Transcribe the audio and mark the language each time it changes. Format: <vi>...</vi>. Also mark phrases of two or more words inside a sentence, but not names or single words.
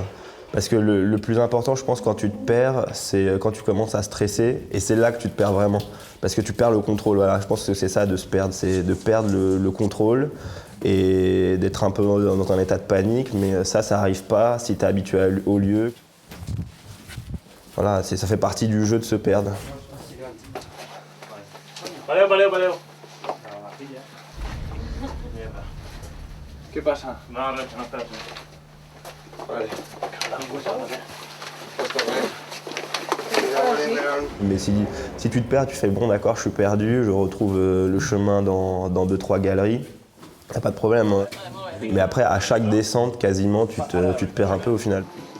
<fr>Parce que le plus important, je pense, quand tu te perds, c'est quand tu commences à stresser et c'est là que tu te perds vraiment. Parce que tu perds le contrôle. Voilà, je pense que c'est ça de se perdre, c'est de perdre le contrôle et d'être un peu dans un état de panique. Mais ça n'arrive pas si tu es habitué au lieu. Voilà, ça fait partie du jeu de se perdre.</fr> <ca>Valeo. Què passa? No, res, no estàs. Vale.</ca> <fr>Mais si tu te perds, tu fais bon d'accord, je suis perdu, je retrouve le chemin dans 2-3 galeries, y a pas de problème. Hein. Mais après, à chaque descente, quasiment, tu te perds un peu au final.</fr>